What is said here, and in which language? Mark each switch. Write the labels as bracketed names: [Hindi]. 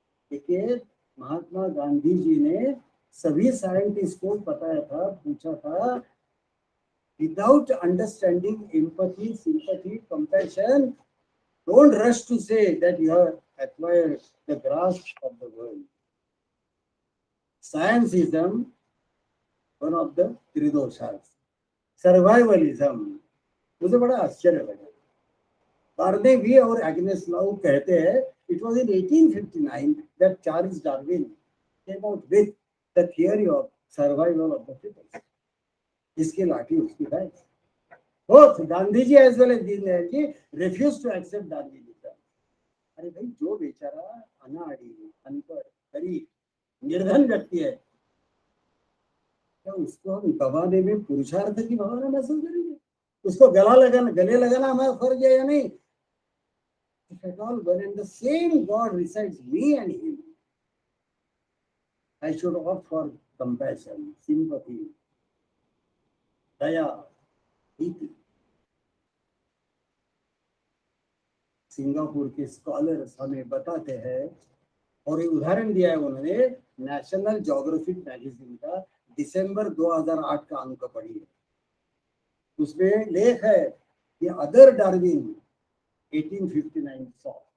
[Hindi] देखिए, महात्मा गांधी जी ने सभी साइंटिस्ट को बताया था, पूछा था, [English] Without understanding empathy, sympathy, compassion, don't rush to say that you have acquired the grasp of the world. Scientism one of the त्रिदोषास। [Hindi] सर्वाइवलिज्म, मुझे बड़ा आश्चर्य लगा। [English] Barney वी और Agnes Lau [Hindi] कहते हैं [English] it was in 1859 that Charles Darwin came out with the theory of survival of the fittest. [Hindi] इसकी लाठी उसकी भैंस। [English] Both Gandhi ji as well as Deendayal ji refused to accept Darwinism. [Hindi] अरे भाई, जो बेचारा अनाड़ी, अनपढ़, गरीब, निर्धन व्यक्ति है, क्या उसको हम दबाने में पुरुषार्थ की भावना महसूस करेंगे? उसको गले लगाना हमारा फर्ज है या नहीं? [English] If at all when in the same God resides me and him, I should opt for compassion, sympathy, दया, प्रीति। [Hindi] Singapore के स्कॉलर्स हमें बताते हैं, और एक उदाहरण दिया है उन्होंने, नेशनल ज्योग्राफिक मैगजीन का दिसंबर 2008 का अंक पढ़िए। उसमें लेख है कि अदर डार्विन 1859 saw